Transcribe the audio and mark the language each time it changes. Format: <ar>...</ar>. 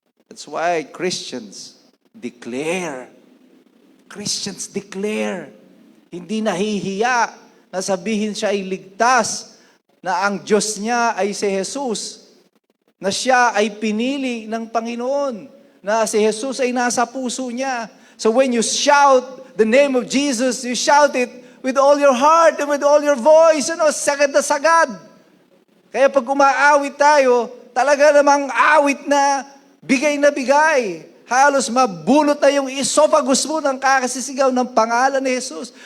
<en>That's why Christians declare. Christians declare.</en> <tl>Hindi nahihiya na sabihin siya ay ligtas, na ang Diyos niya ay si Jesus, na siya ay pinili ng Panginoon, na si Jesus ay nasa puso niya.</tl> <en>So when you shout the name of Jesus, you shout it with all your heart and with all your voice,</en> <tl>sagad na sagad. Kaya pag umaawit tayo, talaga namang awit na bigay. Halos mabulot na yung esophagus mo ng kakasisigaw ng pangalan ni Jesus.</tl>